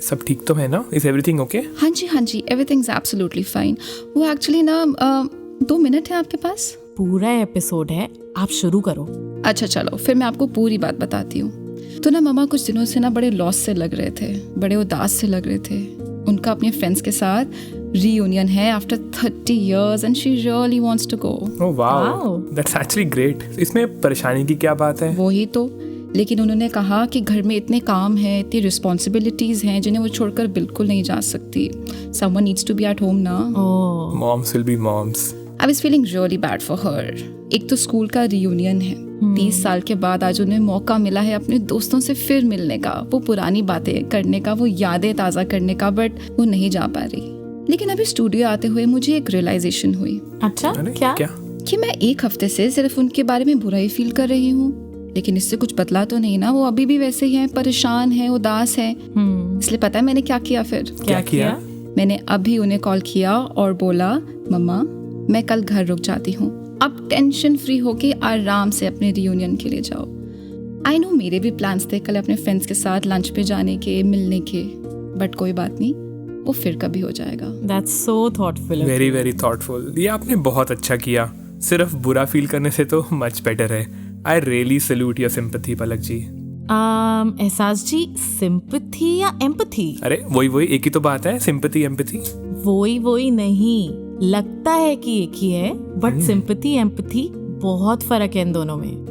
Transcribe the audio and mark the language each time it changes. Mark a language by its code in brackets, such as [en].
[hi] सब ठीक तो है ना? [en] Is everything okay? [hi] हाँ जी, [en] Everything is absolutely fine. [hi] वो एक्चुअली ना 2 मिनट है आपके पास? पूरा एपिसोड है, आप शुरू करो। अच्छा चलो, फिर मैं आपको पूरी बात बताती हूँ। तो ना मम्मा कुछ दिनों से ना बड़े लॉस से लग रहे थे, बड़े उदास से लग रहे थे। उनका अपने फ्रेंड्स के साथ [en] reunion है after 30 years and she really wants to go. Oh wow, Wow. that's actually great. [hi] इसमें परेशानी की क्या बात है? वही तो, लेकिन उन्होंने कहा कि घर में इतने काम हैं, इतनी रिस्पॉन्सिबिलिटीज हैं जिन्हें वो छोड़कर बिल्कुल नहीं जा सकती. [en] Someone needs to be at home now. Oh, Moms will be moms. I was feeling really bad for her. [hi] एक तो स्कूल का रियूनियन है, 30 साल के बाद आज उन्हें मौका मिला है अपने दोस्तों से फिर मिलने का, वो पुरानी बातें करने का, वो यादें ताज़ा करने का, बट वो नहीं जा पा रही. लेकिन अभी स्टूडियो आते हुए मुझे एक रियलाइजेशन हुई अच्छा अरे क्या? कि मैं एक हफ्ते से सिर्फ उनके बारे में बुरा ही फील कर रही हूँ. लेकिन इससे कुछ बदला तो नहीं ना, वो अभी भी वैसे ही हैं, परेशान हैं, उदास हैं. इसलिए पता है मैंने क्या किया फिर? क्या किया? मैंने अभी उन्हें कॉल किया और बोला, मम्मा मैं कल घर रुक जाती हूँ, अब टेंशन फ्री होके आराम से अपने रियूनियन के लिए जाओ. [en] I know [hi] मेरे भी प्लान्स थे कल अपने फ्रेंड्स के साथ लंच पे जाने के, मिलने के, बट कोई बात नहीं, वो फिर कभी हो जाएगा. [en] That's so thoughtful. Very very thoughtful. [hi] ये आपने बहुत अच्छा किया. सिर्फ बुरा फील करने से तो [en] much better [hi] है. [en] I really salute your sympathy, Palak ji. [hi] एहसास जी, सिंपैथी या एम्पैथी? अरे वही एक ही तो बात है, सिंपैथी एम्पैथी. वही नहीं, लगता है कि एक ही है, बट सिंपैथी एम्पैथी बहुत फर्क है इन दोनों में.